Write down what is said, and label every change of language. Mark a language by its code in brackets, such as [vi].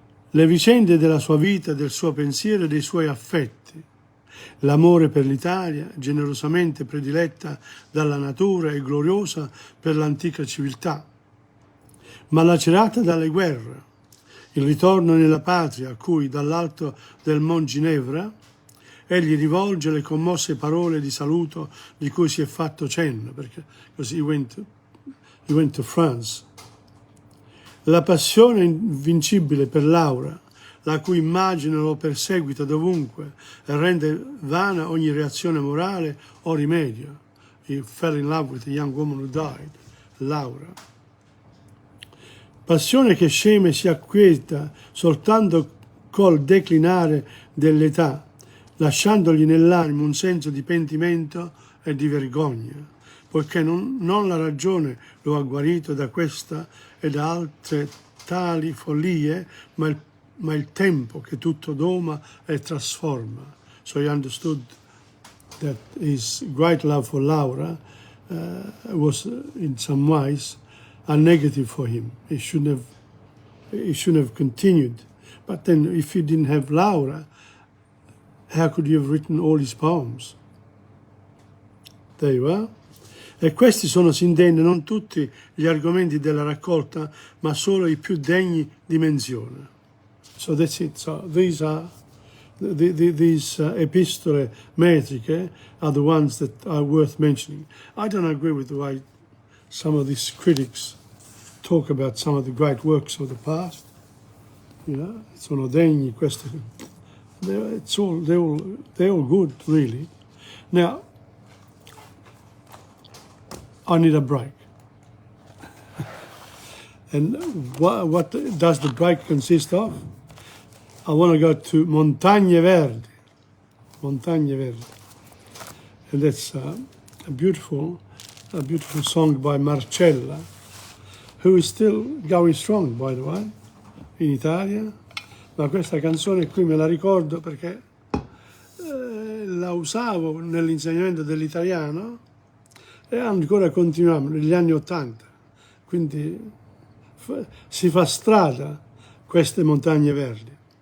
[it] Le vicende della sua vita, del suo pensiero e dei suoi affetti, l'amore per l'Italia, generosamente prediletta dalla natura e gloriosa per l'antica civiltà, ma lacerata dalle guerre, il ritorno nella patria a cui dall'alto del Mont Ginevra egli rivolge le commosse parole di saluto di cui si è fatto cenno, perché così [en] he went to France. [it] La passione invincibile per Laura, la cui immagine lo perseguita dovunque e rende vana ogni reazione morale o rimedio. [en] He fell in love with a young woman who died, Laura. [it] Passione che sceme e si acquieta soltanto col declinare dell'età, lasciandogli nell'animo un senso di pentimento e di vergogna, poiché non la ragione lo ha guarito da questa e da altre tali follie, ma il tempo che tutto doma e trasforma. [en] So he understood that his great love for Laura was in some ways a negative for him. He shouldn't have continued. But then if he didn't have Laura, how could he have written all his poems? There you are. [it] E questi sono, si intende, non tutti gli argomenti della raccolta, ma solo i più degni di menzione. [en] So that's it. So these are these epistole metriche are the ones that are worth mentioning. I don't agree with the way some of these critics talk about some of the great works of the past. You know, [it] sono degni questi. [en] They're all good, really. Now, I need a break. And what does the break consist of? I want to go to Montagne Verdi. Montagne Verdi. And that's a beautiful song by Marcella, who is still going strong, by the way, in Italia. [it] Ma questa canzone qui me la ricordo perché la usavo nell'insegnamento dell'italiano e ancora continuiamo negli anni '80. Quindi si fa strada queste Montagne Verdi.